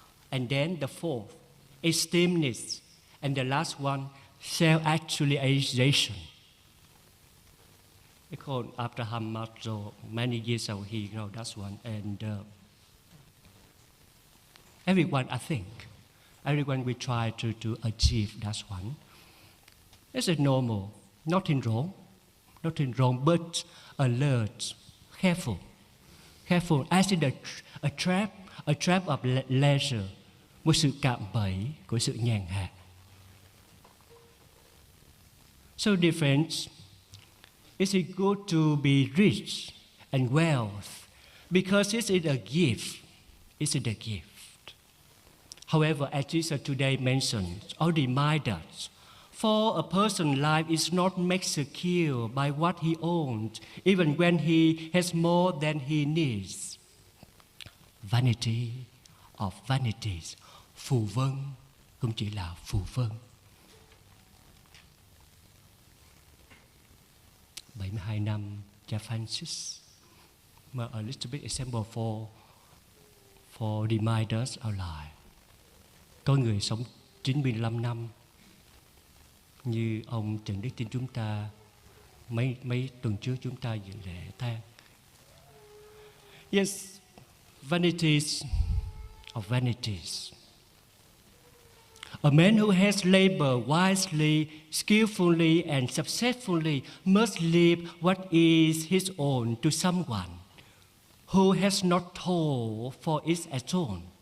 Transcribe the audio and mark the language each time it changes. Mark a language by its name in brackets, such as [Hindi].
[English] And then the fourth, esteem needs. And the last one, self-actualization. I call Abraham Maslow, many years ago, he wrote that one. And everyone, I think, everyone will try to achieve that one. It's normal, nothing wrong, but alert, careful, as in a trap of leisure, [Vietnamese] một sự cạm bẫy của sự nhàn hạ. [English] So different. Is it good to be rich and wealth? Because it is a gift. Is it a gift? However, as Jesus today mentioned or reminds us, for a person's life is not made secure by what he owns, even when he has more than he needs. Vanity of vanities. [Vietnamese] Phù vân không chỉ là phù vân. 72 năm, cha Francis. [English] A little bit example for remind us our life. [Vietnamese] Có người sống 95 năm như ông Trần Đức Tin chúng ta mấy tuần trước chúng ta dự lễ tang. [English] Yes, vanities of vanities. A man who has labored wisely, skillfully, and successfully must leave what is his own to someone who has not toiled for it at all.